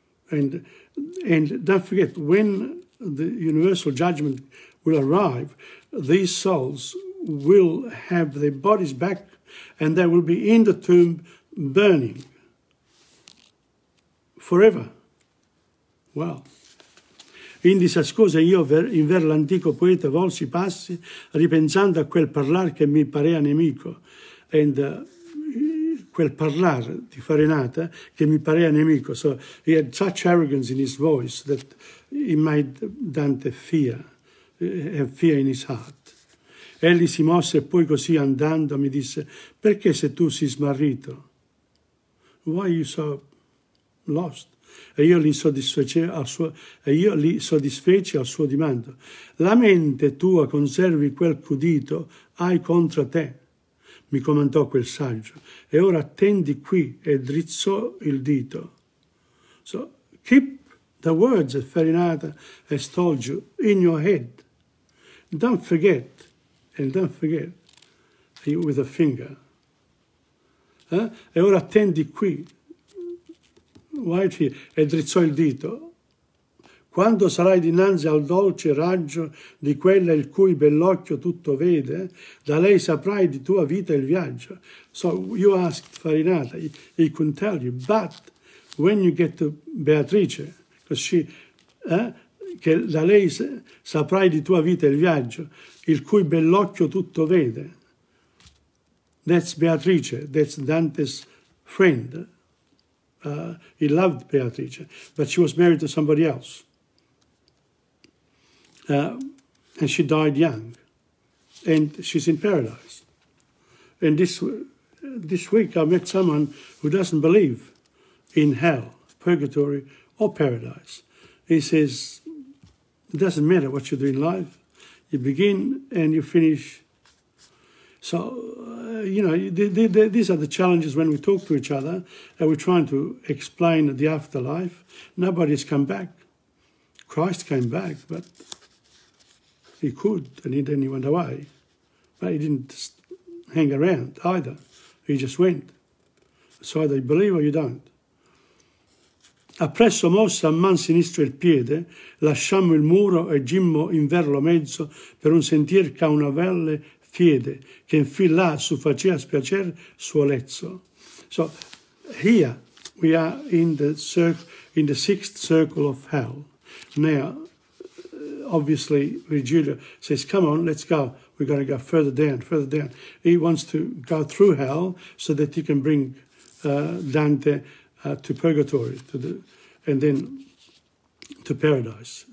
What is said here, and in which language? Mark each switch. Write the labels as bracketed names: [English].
[English] And don't forget, when the universal judgment will arrive, these souls will have their bodies back and they will be in the tomb burning forever. Wow. [Italian] In disascose io inver l'antico poeta volsi passi, ripensando a quel parlar che mi parea nemico. [English] And [Italian] quel parlar di Farinata che mi parea nemico. [English] So he had such arrogance in his voice that he made Dante have fear in his heart. [Italian] Egli si mosse e poi così andando mi disse, perché se tu sei smarrito? [English] Why are you so lost? [Italian] E io li soddisfeci al suo dimando. La mente tua conservi quel qu'udito hai contro te, mi comandò quel saggio, e ora attendi qui, e drizzò il dito. [English] So keep the words that Farinata has told you in your head. Don't forget, and don't forget with a finger. [Italian] E ora attendi qui. E drizzò il dito. Quando sarai dinanzi al dolce raggio di quella il cui bell'occhio tutto vede, da lei saprai di tua vita il viaggio. [English] So you asked Farinata, he couldn't tell you, but when you get to Beatrice, because [Italian] che da lei saprai di tua vita il viaggio, il cui bell'occhio tutto vede. [English] That's Beatrice, that's Dante's friend. He loved Beatrice, but she was married to somebody else. And she died young. And she's in paradise. And this week I met someone who doesn't believe in hell, purgatory, or paradise. He says, it doesn't matter what you do in life. You begin and you finish. So, these are the challenges when we talk to each other and we're trying to explain the afterlife. Nobody's come back. Christ came back, but he could, and then he went away. But he didn't hang around either. He just went. So either you believe or you don't. [Italian] Appresso mossa a man sinistro il piede, lasciammo il muro e gimmo in ver lo mezzo per un sentier ca una valle fiede, che in fin là su facea spiacer suo lezzo. [English] So here we are in the sixth circle of hell. Now, obviously, Virgilio says, come on, let's go. We're going to go further down, further down. He wants to go through hell so that he can bring Dante to purgatory, and then to paradise.